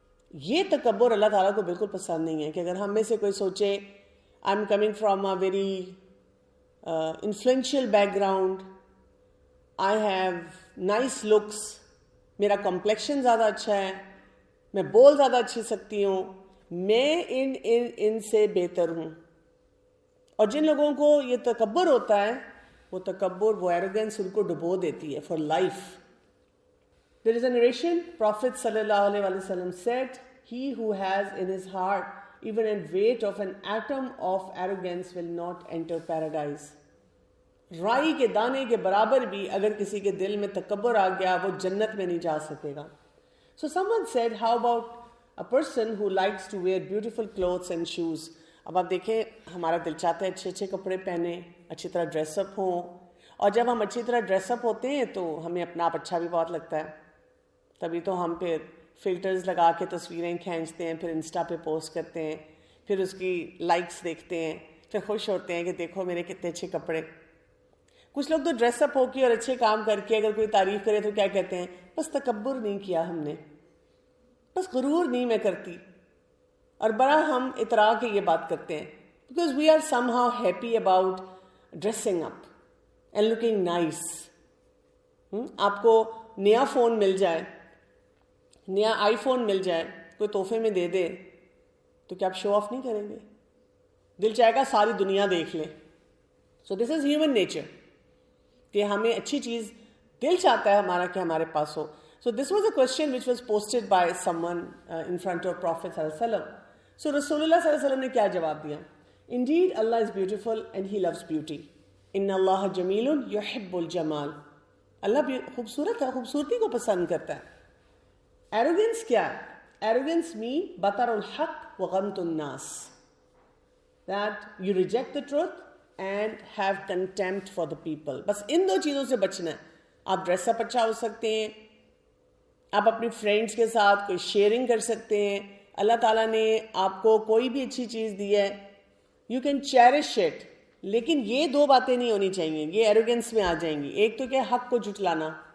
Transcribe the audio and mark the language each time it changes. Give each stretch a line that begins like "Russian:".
Urdu: یہ تکبر اللہ تعالیٰ کو بالکل پسند نہیں ہے کہ اگر ہم میں سے کوئی سوچے
English: I'm coming from a very influential background, I have nice looks,
Urdu: میرا کمپلیکشن زیادہ اچھا ہے، میں بول زیادہ اچھی سکتی ہوں، میں ان سے بہتر ہوں. اور جن لوگوں کو یہ تکبر ہوتا ہے، وہ تکبر، وہ ایروگنس ان کو ڈبو دیتی ہے
English: For life. There is a narration, Prophet sallallahu alaihi wasallam said, he who has in his heart even a weight of an atom of arrogance will not enter paradise.
Urdu: رائی کے دانے کے برابر بھی اگر کسی کے دل میں تکبر آ گیا وہ جنت میں نہیں جا سکے گا.
English: So someone said, how about a person who likes to wear beautiful clothes and shoes?
Urdu: اب آپ دیکھیں ہمارا دل چاہتا ہے اچھے اچھے کپڑے پہنیں، اچھی طرح ڈریس اپ ہوں، اور جب ہم اچھی طرح ڈریس اپ ہوتے ہیں تو ہمیں اپنا آپ اچھا بھی بہت لگتا ہے. تبھی تو ہم پھر فلٹرز لگا کے تصویریں کھینچتے ہیں، پھر انسٹا پہ پوسٹ کرتے ہیں، پھر اس کی لائکس دیکھتے ہیں، پھر خوش ہوتے ہیں کہ دیکھو میرے کتنے اچھے کپڑے. کچھ لوگ تو ڈریس اپ ہو کے اور اچھے کام کر کے اگر کوئی تعریف کرے تو کیا کہتے ہیں؟ بس تکبر نہیں کیا ہم نے، بس غرور نہیں میں کرتی. اور بڑا ہم اترا کے یہ بات کرتے ہیں
English: Because we are some how happy about dressing up and looking nice.
Urdu: آپ کو نیا فون مل جائے، نیا آئی فون مل جائے، کوئی تحفے میں دے دے تو کیا آپ شو آف نہیں کریں گے؟ دل چاہے گا ساری دنیا دیکھ لے.
English: so this is human nature
Urdu: کہ ہمیں اچھی چیز دل چاہتا ہے ہمارا کہ ہمارے پاس ہو.
English: So this was a question which was posted by someone in front of Prophet sallallahu alaihi wasallam. So Rasulullah sallallahu alaihi wasallam
Urdu: نے کیا جواب دیا؟
English: Indeed, Allah is beautiful and He loves beauty.
Arabic: Inna Allah jamilun yuhibbul jamal.
Urdu: اللہ بھی خوبصورت ہے، خوبصورتی کو پسند کرتا ہے.
English: Arrogance
Urdu: کیا ہے؟
English: Arrogance mean
Arabic: batar al-haq wa ghamt an-nas.
English: That you reject the truth and have contempt for the people.
Urdu: بس ان دو چیزوں سے بچنا ہے. آپ ڈریس اپ اچھا ہو سکتے ہیں، آپ اپنی فرینڈس کے ساتھ کوئی شیئرنگ کر سکتے ہیں، اللہ تعالیٰ نے آپ کو کوئی بھی اچھی چیز دی ہے،
English: you can cherish it,
Urdu: لیکن یہ دو باتیں نہیں ہونی چاہیے، یہ ایروگنس میں آ جائیں گی. ایک تو کیا، حق کو جھٹلانا.